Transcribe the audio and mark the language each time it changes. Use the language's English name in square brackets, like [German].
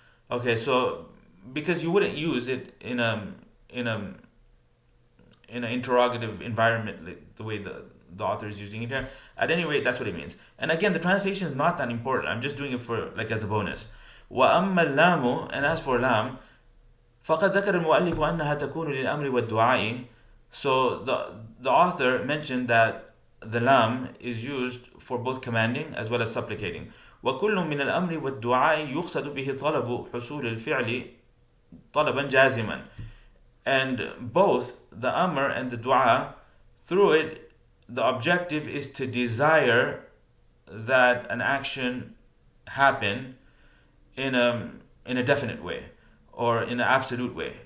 [English] Okay, so because you wouldn't use it in an interrogative environment, like the way the author is using it here. At any rate, that's what it means. And again, the translation is not that important. I'm just doing it for like as a bonus. [Arabic] وأما اللام, [English] and as for lam, [Arabic] فقد ذكر المؤلف أنها تكون للأمر والدعاء. [English] So the author mentioned that the lam is used for both commanding as well as supplicating. [Arabic] وكل من الأمر والدعاء يقصد به طلب حصول الفعل طلبا جازما. [English] And both the amr and the dua, through it, the objective is to desire that an action happen in a definite way or in an absolute way.